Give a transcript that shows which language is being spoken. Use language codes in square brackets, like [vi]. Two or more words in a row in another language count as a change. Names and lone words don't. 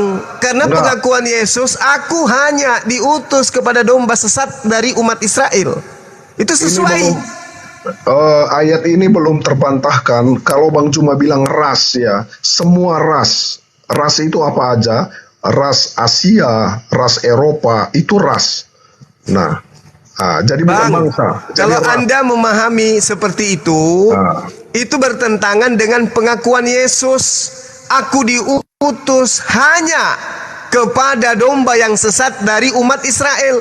[id] Karena pengakuan Yesus, aku hanya diutus kepada domba sesat dari umat Israel. Itu sesuai. Ayat ini belum terbantahkan. Kalau Bang Juma bilang ras ya, semua ras. Ras itu apa aja? Ras Asia, ras Eropa, itu ras. Nah, jadi bukan bangsa. Kalau Anda memahami seperti itu bertentangan dengan pengakuan Yesus. Aku diutus hanya kepada domba yang sesat dari umat Israel.